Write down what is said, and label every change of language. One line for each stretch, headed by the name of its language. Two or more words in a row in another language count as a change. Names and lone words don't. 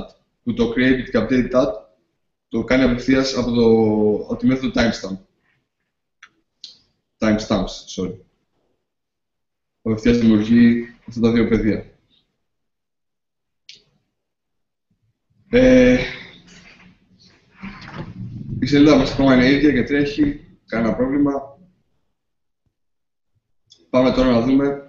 Greek: Που το created και
English: updated that
Greek: το κάνει απευθείας από τη μέθοδο timestamp.
English: Timestamps, sorry.
Greek: Απευθείας δημιουργεί αυτά τα δύο παιδιά. Η σελίδα μας ακόμα είναι ίδια και τρέχει, κανένα πρόβλημα. Πάμε τώρα να δούμε.